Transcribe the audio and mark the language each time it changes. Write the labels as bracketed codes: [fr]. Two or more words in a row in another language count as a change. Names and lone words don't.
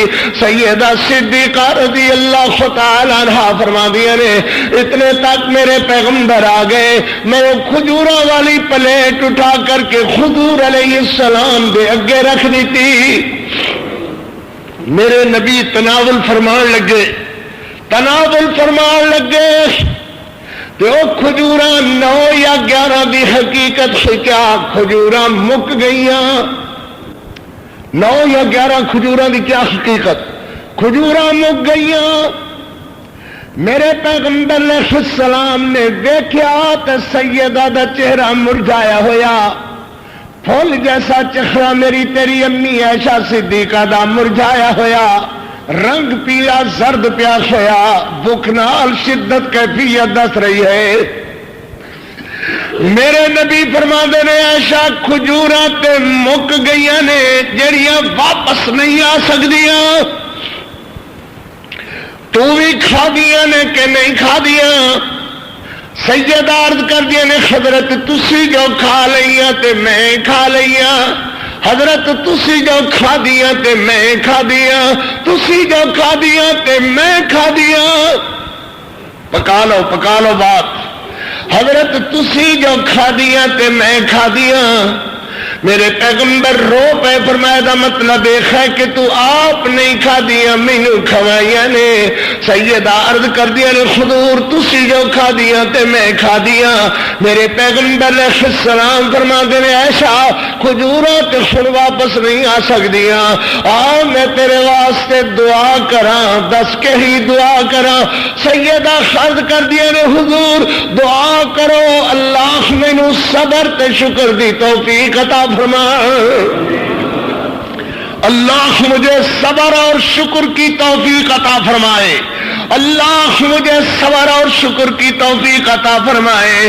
[pa] سیدہ صدیقہ رضی اللہ تعالی عنہا فرماندیاں نے اتنے تک میرے پیغمبر آ گئے، میں وہ کھجوراں والی پلیٹ اٹھا کر کے حضور علیہ السلام دے اگے رکھ دیتی۔ میرے نبی تناول فرمان لگے، تناول فرمان لگے تو کھجوراں 9 یا 11 دی حقیقت سے کیا کھجوراں مک گئیاں، 9 یا 11 کھجوراں دی کیا حقیقت، کھجوراں مک گئیاں۔ میرے پیغمبر علیہ السلام نے دیکھا تو سیدہ دا چہرہ مرجھایا ہویا، پھول جیسا چہرہ میری تیری امی عائشہ صدیقہ دا مرجھایا ہویا، رنگ پیلا زرد پیاس ہویا، بھوک نال شدت کیفیت دس رہی ہے۔ میرے نبی فرماندے نے عائشہ کھجوراں تے مک گئیاں نے جڑیاں واپس نہیں آ سکدیاں، تو بھی کھا دیاں نے کہ نہیں کھا دیاں؟ سیدہ عرض کر دیا نے حضرت تسی جو کھا لئیاں تے میں کھا لئیاں، حضرت تسی جو کھا دیا تے میں کھا دیا، تسی جو کھا دیا تے میں کھا دیا۔ پکا لو بات، حضرت تسی جو کھا دیا تے میں کھا دیا۔ میرے پیغمبر رو پہ فرمایا دا مطلب ہے کہ تو آپ نہیں کھا دیا مینو کھوائیاں نے۔ سیدہ عرض کر دیا نے حضور تسی جو کھا دیا تے میں کھا دیا۔ میرے پیغمبر علیہ السلام فرما دے نے عائشہ کھجوراں تے سن واپس نہیں آ سکدیاں، آ میں تیرے واسطے دعا کراں، دس کے ہی دعا کراں۔ سیدہ عرض کر دیا نے حضور دعا کرو اللہ مینو صبر تے شکر دی توفیق عطا فرما، [ur] اللہ مجھے صبر اور شکر کی توفیق عطا فرمائے، اللہ مجھے صبر اور شکر کی توفیق عطا فرمائے۔